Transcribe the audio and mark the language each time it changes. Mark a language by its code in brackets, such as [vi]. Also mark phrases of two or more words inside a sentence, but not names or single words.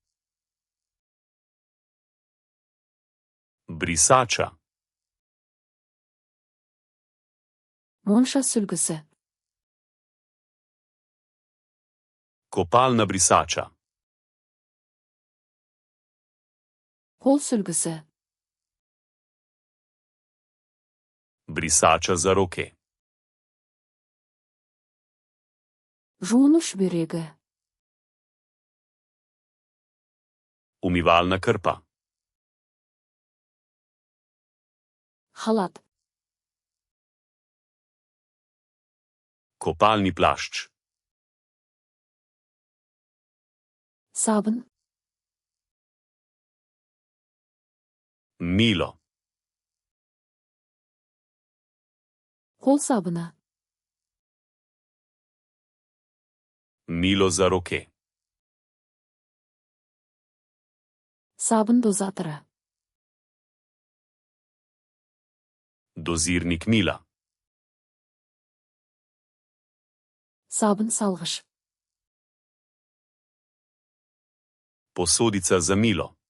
[sl] Brisača. [kk] Монша сүлгісі. [sl] Kopalna brisača. [kk] Қол сүлгісі. [sl] Brisača za roke. [kk] Жуыныш бөрегі. [sl] Umivalna krpa. [kk] Халат. [sl] Kopalni plašč. [kk] Сабын. [sl] Milo. [kk] Қол сабыны. [sl] Milo za roke. [kk] Сабын дозатыры. [sl] Dozirnik mila. [kk] Сабын салғыш. [sl] Posodica za milo.